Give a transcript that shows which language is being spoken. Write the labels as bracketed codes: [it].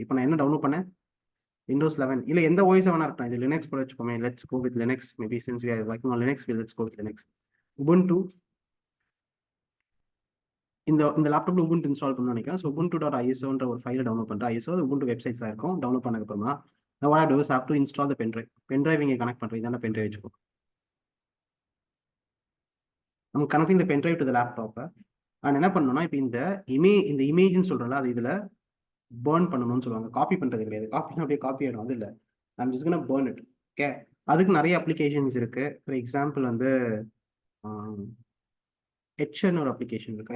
[ta] இப்போ நான் என்ன டவுன்லோட் பண்ணேன், விண்டோஸ் 11 இல்லை எந்த ஓஎஸ் வேணா இருக்கட்டும். இது லினக்ஸ் கூட வச்சுக்கோமே, [en] Let's go with Linux. Maybe since we are working on Linux, let's go with Linux. [ta] Ubuntu, இந்த லேப்டாப்ல உபுண்டு இன்ஸ்டால் பண்ணணும்னு நினைக்கிறேன். ஸோ ubuntu.isoன்ற ஒரு ஃபைலை டவுன்லோட் பண்ணுறேன். ISO உபுண்டு வெப்சைட்ஸில் இருக்கும். டவுன்லோட் பண்ணதுக்கப்புறமா நான் [en] what I do is I have to install the pen drive. [ta] Pen drive இங்கே கனெக்ட் பண்ணுறேன், இதான pen drive வச்சுக்கோ. நம்ம கனெக்டிங் இந்த பென் டிரைவ் டு த லேப்டாப்பை அண்ட் என்ன பண்ணணும்னா, இப்போ இந்த இமேஜ்னு சொல்கிறோம்ல, அது இதில் பேர்ன் பண்ணணும்னு சொல்லுவாங்க. காப்பி பண்ணுறது கிடையாது, காப்பி அப்படியே காப்பி ஆகிடும், அது இல்லை. [en] I'm just gonna burn it. [ta] Okay, அதுக்கு நிறைய அப்ளிகேஷன்ஸ் இருக்கு. ஃபார் எக்ஸாம்பிள் வந்து எட்சர்னு ஒரு அப்ளிகேஷன் இருக்கு.